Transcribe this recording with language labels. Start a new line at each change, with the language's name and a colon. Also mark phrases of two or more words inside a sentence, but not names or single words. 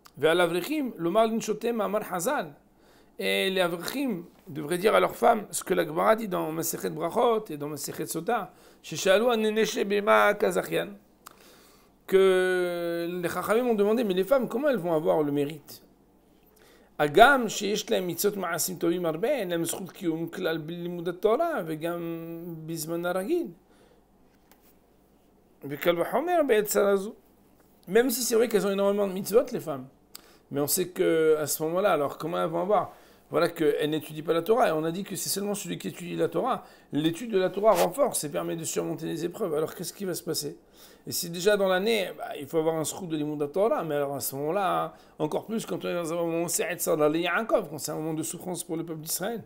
French: Et les avrechim devraient dire à leurs femmes ce que la Gemara dit dans Masechet Brachot et dans Masechet Sota, que les Chachamim ont demandé, mais les femmes, comment elles vont avoir le mérite?
Hebrew: Agam, שיש להם מצוות מעשים טובים הרבה, אין להם זכות קיום כלל בלימוד התורה וגם בזמן הרגיל. וקל וחומר בעצה הזו.
French: Même si c'est vrai qu'elles ont énormément de mitzvot, les femmes. Mais on sait qu'à ce moment-là, alors comment elles vont avoir? Voilà qu'elles n'étudient pas la Torah. Et on a dit que c'est seulement celui qui étudie la Torah. L'étude de la Torah renforce et permet de surmonter les épreuves. Alors qu'est-ce qui va se passer? Et si déjà dans l'année, il faut avoir un srout de l'imoud de la Torah, mais alors à ce moment-là, encore plus quand on est dans un moment où c'est un moment de souffrance pour le peuple d'Israël.